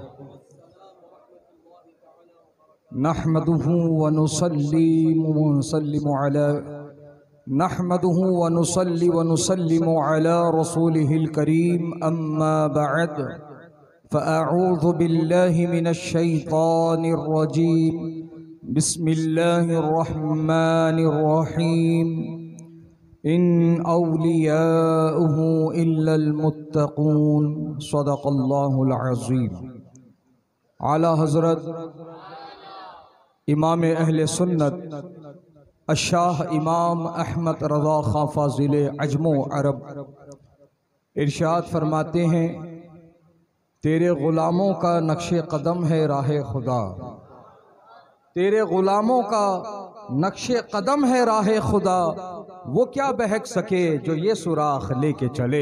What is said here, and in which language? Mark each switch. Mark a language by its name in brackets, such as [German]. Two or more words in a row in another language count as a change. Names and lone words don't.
[Arabic] نحمده ونصلي على رسوله الكريم، أما بعد، فأعوذ بالله من الشيطان الرجيم، بسم الله الرحمن الرحيم. إن أولياؤه إلا المتقون، صدق الله العظيم. [Urdu] اعلیٰ حضرت امام اہل سنت الشاہ امام احمد رضا خاں فاضل عجم و عرب ارشاد فرماتے ہیں، تیرے غلاموں کا نقش قدم ہے راہ خدا، تیرے غلاموں کا نقش قدم ہے راہ خدا، وہ کیا بہک سکے جو یہ سراغ لے کے چلے.